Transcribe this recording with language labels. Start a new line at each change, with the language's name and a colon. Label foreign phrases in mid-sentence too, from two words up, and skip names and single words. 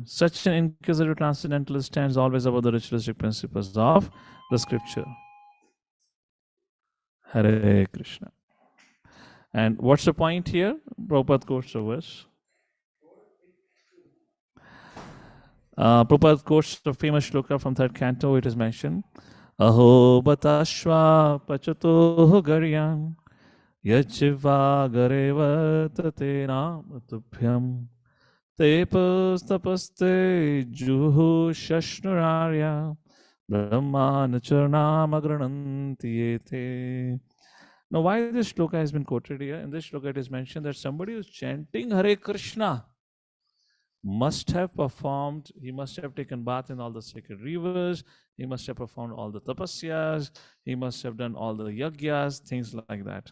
English: Such an inquisitive transcendentalist stands always above the ritualistic principles of the scripture.
Sanskrit: Hare Krishna.
English: And what's the point here? Prabhupada quotes the verse. Prabhupada quotes the famous shloka from third canto. It is mentioned,
Sanskrit: Aho batashva pachato garyam yachiva gareva tate namatubhyam tepos tapaste juhu shashnurarya brahmanacharnamagrananti ete.
English: Now, why this shloka has been quoted here? In this shloka, it is mentioned that somebody who is chanting
Sanskrit: Hare Krishna
English: must have performed, he must have taken bath in all the sacred rivers, he must have performed all the tapasyas, he must have done all the yagyas, things like that.